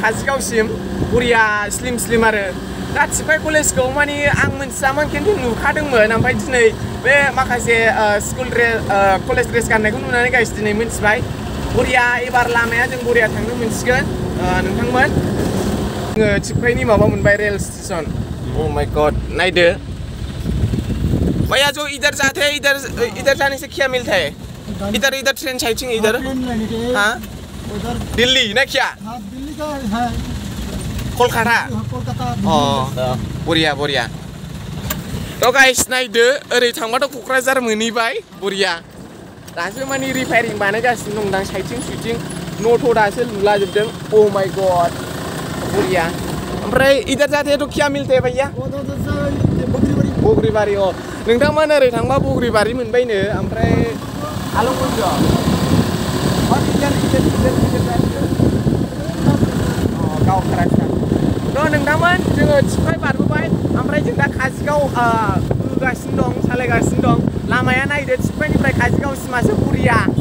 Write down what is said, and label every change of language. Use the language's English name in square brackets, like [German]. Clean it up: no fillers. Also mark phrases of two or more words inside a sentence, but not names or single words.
[Bodo] काजिगावसिम बरिया स्लिम आरो दा थिपकाय कलेजखौ माने आं मिथियामोन खिन्थु नुखादोंमोन ओमफ्राय दिनै बे माखासे [English] school dress college dress [Bodo] गाननायखौ नुनानै गाइस दिनै मिथिबाय बरिया एबार लामाया जों बरिया थांनो मोनसिगोन नोंथांमोन जोङो थिपकायनि माबा मोनबाय [English] rail station oh my god [Bodo] नायदो [Hindi] भैया जो इधर जाते हैं इधर जाने से क्या मिलता है इधर ट्रेन साइटिंग इधर हाँ दिल्ली ना क्या दिल्ली का है [Bodo] कोलकाता बरिया तो गाइस नायदो ओरै थांबाथ' क'क्राझार मोनहैबाय बरिया दासो माने रिपेयारिं बानायगासिनो दंदां साइटिं सुइटिं न'थ' दासो लुलाजोबदों [English] oh my god [Bodo] बरिया ओमफ्राय [Hindi] इधर जाते हैं तो क्या मिलता है भैया [Bodo] बग्रिबारि नोंथांमोन ओरै थांबा बग्रिबारि मोनबायनो ओमफ्राय आलौ मोनदो गाव खरासा थ' नोंथांमोन जोङो थिपकाय बारबोबाय ओमफ्राय जों दा काजिगाव फैगासिनो दं सालायगासिनो दं लामाया नायदो थिपकायनिफ्राय काजिगावसिमासो बरिया